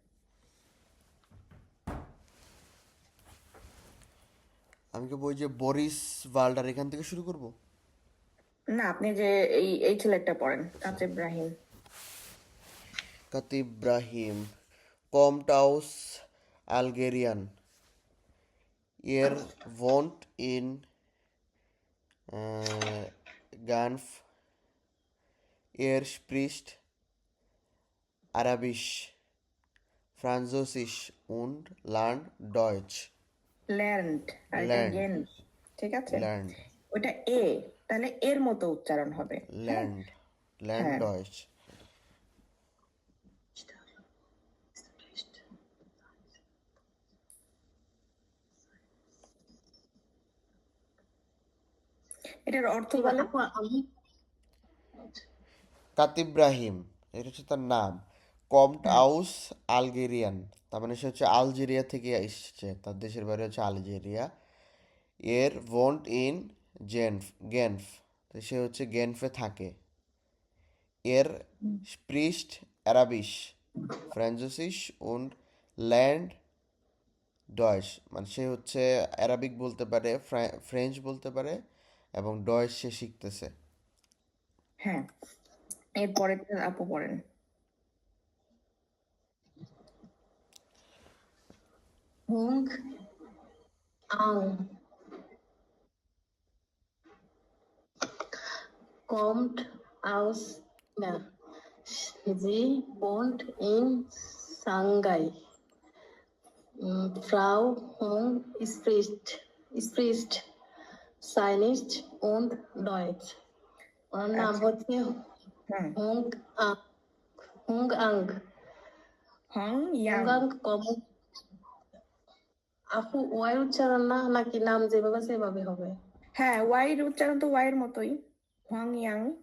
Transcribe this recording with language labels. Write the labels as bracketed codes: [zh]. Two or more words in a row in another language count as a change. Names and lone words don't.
[bn] আমি কি বই যে বরিস ওয়াল্ডার এখান থেকে শুরু করব? না, আপনি যে এই ছেলেটা পড়েন, কাতে ইব্রাহিম। [de] কাতিব ইব্রাহিম, kommt aus Algerien, er wohnt in Genf, er spricht Arabisch, Französisch und lernt Deutsch. [bn] ল্যান্ড আর এটা [de] Lernt, [bn] গেন, ঠিক আছে? [de] lernt, [bn] ওটা এ, তাহলে এর মতো উচ্চারণ হবে। হ্যাঁ [de] lernt, lernt [bn] হ্যাঁ, [de] Deutsch. [bn] এটার অর্থ ঠিক বলে। আপু আমি কাতিব ইব্রাহিম, এটা হচ্ছে তার নাম। [de] kommt aus Algerien, [bn] তার মানে সে হচ্ছে আলজেরিয়া থেকে এসেছে, তার দেশের বাড়ি হচ্ছে আলজেরিয়া। [de] er wohnt in Genf, [bn] তো সে হচ্ছে গেনফে থাকে। এর spricht Arabisch, Französisch und lernt Deutsch, মানে সে হচ্ছে অ্যারাবিক বলতে পারে, ফ্রেঞ্চ বলতে পারে এবং ডয়েচ সে শিখতেছে। হ্যাঁ, এরপরে আপু পড়েন। [de] হুং আং kommt aus না sie wohnt in Shanghai. Frau Hong spricht Chinese und Deutsch. [bn] ওর নাম আচ্ছা, হচ্ছে হুম, হুং আং হুং আং হং হুং ইয়াং। আং আপু ওয়াই উচ্চারণ না নাকি নাম যেভাবে সেভাবে হবে? হ্যাঁ, ওয়াইয়ের উচ্চারণ তো ওয়াইয়ের মতোই, হং ইয়াং।